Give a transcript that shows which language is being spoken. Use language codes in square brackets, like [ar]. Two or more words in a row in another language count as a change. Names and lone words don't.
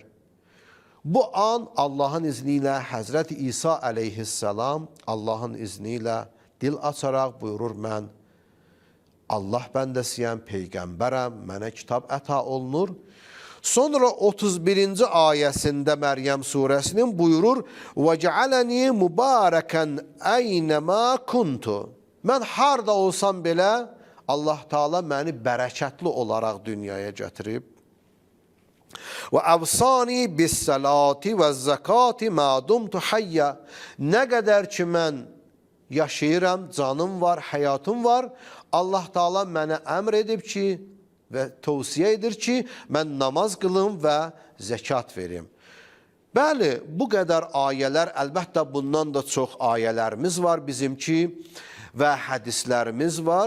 [az] Bu an Allahın izni ilə Həzrəti İsa əleyhissalam Allahın izni ilə dil açaraq buyurur, mən Allah bəndəsiyəm, peyğəmbərəm, mənə kitab əta olunur. Sonra 31-ci ayəsində Məryəm surəsinin buyurur, [ar] وَجَعَلَنِي مُبَارَكًا اَيْنَمَا كُنْتُ. [az] Mən harda olsam belə, Allah Teala məni bərəkətli olaraq dünyaya gətirib. [ar] وَأَوْصَانِي بِالصَّلَاةِ وَالزَّكَاةِ مَا دُمْتُ حَيَّ. [az] Nə qədər ki mən yaşayıram, canım var, həyatım var, Allah Teala mənə əmr edib ki və tövsiyə edir ki, mən namaz qılım və zəkat verim. Bəli, bu qədər ayələr, əlbəttə bundan da çox ayələrimiz var bizim ki və hədislərimiz var.